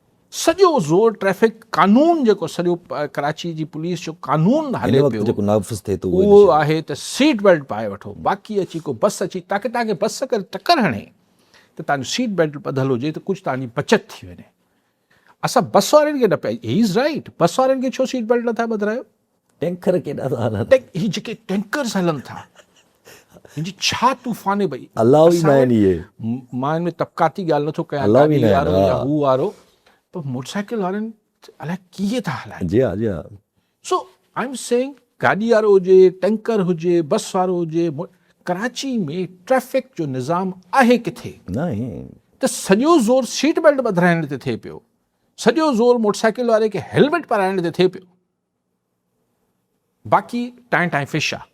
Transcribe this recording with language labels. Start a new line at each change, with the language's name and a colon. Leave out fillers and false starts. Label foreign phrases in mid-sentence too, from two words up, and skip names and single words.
Sindhi: सॼो ज़ोर ट्रैफ़िक कानून जेको सॼो कराची जी पुलिस जो कानून हिन हले वक़्तु पियो जेको नाफ़िज़ थिए थो उहो उहो आहे त
English: seat belt
Sindhi: पाए वठो। बाक़ी अची को बस अची तव्हांखे बस करे टकर हणे त तव्हांजो
English: seat belt
Sindhi: ॿधल हुजे त कुझु तव्हांजी बचत थी वञे। असां बस वारनि खे न पिया,
English: He is right,
Sindhi: बस वारनि खे छो
English: seat belt
Sindhi: नथा ॿधायो? टैंकर केॾा था हलनि, ही जेके टैंकर्स हलनि था, हिनजी छा तूफ़ान आहे भई। अलाउ ई न आहिनि इहे, मां हिन में तबक़ाती ॻाल्हि नथो कयां, अलाउ ई गाॾी न आहिनि, वारो या हा। हू वारो, पर मोटरसाइकिल वारनि अलाए कीअं था हलाइनि। जी हा।
English: So I am saying
Sindhi: गाॾी वारो हुजे, टैंकर हुजे, बस वारो हुजे, कराची में ट्रैफ़िक जो निज़ाम आहे किथे? न आहे। त सॼो ज़ोर
English: seat belt
Sindhi: ॿधाइण ते थिए पियो, सॼो ज़ोर मोटरसाइकिल वारे खे हेलमेट पाराइण ते थिए पियो, बाक़ी टाइम फिश आहे।